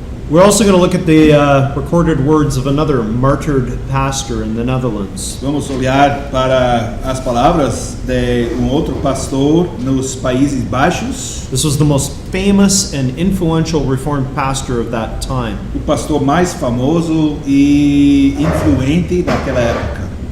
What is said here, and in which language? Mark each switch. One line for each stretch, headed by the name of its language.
English: We're also going to look at the recorded words of another martyred pastor in the Netherlands.
Portuguese: Vamos olhar para as palavras de outro pastor nos Países Baixos.
English: This was the most famous and influential Reformed pastor of that time.
Portuguese: O pastor mais famoso e influente daquela época.